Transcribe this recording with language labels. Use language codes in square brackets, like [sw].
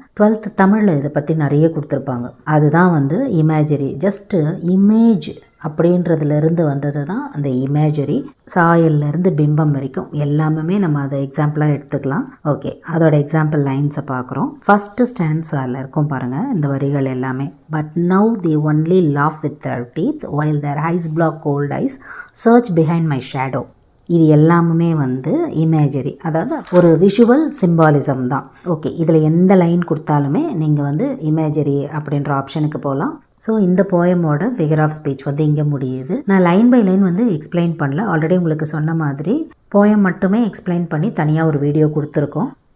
[ta] 12th தமிழில் இதை பற்றி நிறைய கொடுத்துருப்பாங்க. அதுதான் வந்து இமேஜரி. ஜஸ்ட்டு இமேஜ் அப்படின்றதுலேருந்து வந்தது தான் அந்த இமேஜரி. சாயல்லேருந்து பிம்பம் வரைக்கும் எல்லாமே நம்ம அதை எக்ஸாம்பிளாக எடுத்துக்கலாம். ஓகே, அதோட எக்ஸாம்பிள் லைன்ஸை பார்க்குறோம். ஃபஸ்ட்டு ஸ்டான்ஸால் இருக்கும் பாருங்கள் இந்த வரிகள் எல்லாமே. But now [en] they only laugh with their teeth while their eyes block cold eyes search behind my shadow. [ta] இது எல்லாமே வந்து இமேஜரி, அதாவது ஒரு விஷுவல் சிம்பாலிசம் தான். ஓகே, இதில் எந்த லைன் கொடுத்தாலுமே நீங்கள் வந்து இமேஜரி அப்படின்ற ஆப்ஷனுக்கு போகலாம். ஸோ இந்த போயமோட ஃபிகர் ஆஃப் ஸ்பீச் வந்து இங்கே முடியுது. நான் [en] line by line [ta] வந்து எக்ஸ்பிளைன் பண்ணல, ஆல்ரெடி உங்களுக்கு சொன்ன மாதிரி போயம் மட்டுமே எக்ஸ்பிளைன் பண்ணி தனியாக ஒரு வீடியோ கொடுத்துருக்கோம்.